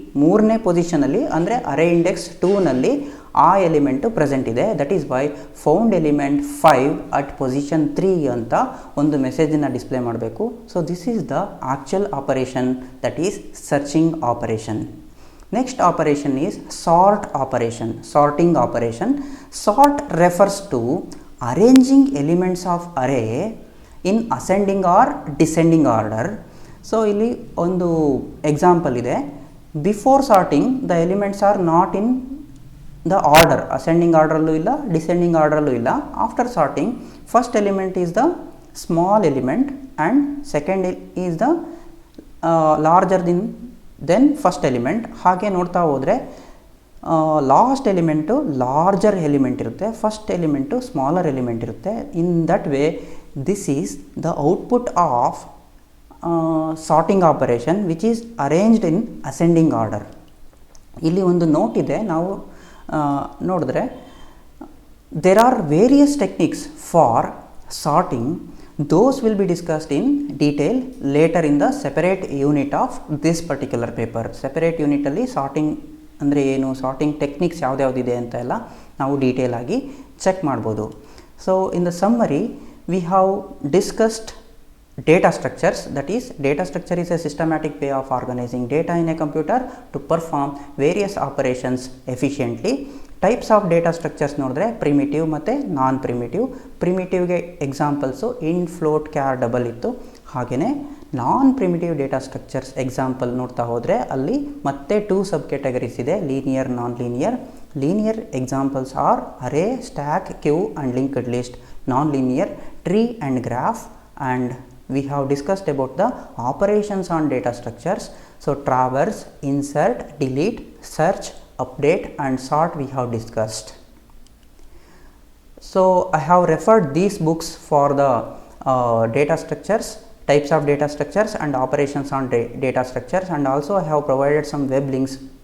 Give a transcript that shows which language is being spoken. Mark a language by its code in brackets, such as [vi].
[kn] 3ನೇ ಪೊಸಿಷನಲ್ಲಿ ಅಂದರೆ ಅರೇ ಇಂಡೆಕ್ಸ್ 2ನಲ್ಲಿ ಆ ಎಲಿಮೆಂಟು ಪ್ರೆಸೆಂಟ್ ಇದೆ. [en] that is why found element 5 at position 3 [kn] ಅಂತ ಒಂದು ಮೆಸೇಜನ್ನು ಡಿಸ್ಪ್ಲೇ ಮಾಡಬೇಕು. [en] So this is the actual operation, that is searching operation. Next operation is sort operation, sorting operation. Sort refers to arranging elements of array in ascending or descending order. So [kn] ಇಲ್ಲಿ ಒಂದು example ಇದೆ. [en] before sorting the elements are not in the order, [kn] ascending ಆರ್ಡ್ರಲ್ಲೂ ಇಲ್ಲ, descending ಆರ್ಡ್ರಲ್ಲೂ ಇಲ್ಲ. [en] After sorting first element is the small element and second is the larger then first element. [kn] ಹಾಗೆ ನೋಡ್ತಾ ಹೋದರೆ last element larger element ಇರುತ್ತೆ, first element smaller element ಇರುತ್ತೆ. [en] In that way this is the output of sorting operation which is arranged in ascending order. [kn] ಇಲ್ಲಿ ಒಂದು note ಇದೆ, ನಾವು ನೋಡಿದ್ರೆ [en] There are various techniques for sorting. Those will be discussed in detail later in the separate unit of this particular paper. [kn] Separate unit ಅಲ್ಲಿ sorting ಅಂದರೆ ಏನು, sorting techniques ಯಾವುದ್ಯಾವುದಿದೆ ಅಂತ ಎಲ್ಲ ನಾವು ಡೀಟೇಲ್ ಆಗಿ ಚೆಕ್ ಮಾಡ್ಬೋದು. [en] So in the summary we have discussed data structures. That is, data structure is a systematic way of organizing data in a computer to perform various operations efficiently. [kn] Types of data structures ನೋಡಿದ್ರೆ primitive ಮತ್ತು ನಾನ್ primitive. ಪ್ರಿಮಿಟಿವ್ಗೆ examples ಇನ್, float, char, double ಇತ್ತು. ಹಾಗೆಯೇ ನಾನ್ primitive data structures example ನೋಡ್ತಾ ಹೋದರೆ ಅಲ್ಲಿ ಮತ್ತೆ 2 ಸಬ್ categories ಇದೆ, linear, non linear. [en] Linear examples are array, stack, queue and linked list. Non linear, tree and graph. And we have discussed about the operations on data structures. So traverse, insert, delete, search, update and sort we have discussed. So I have referred these books for the data structures, types of data structures and operations on data structures, and also I have provided some web links.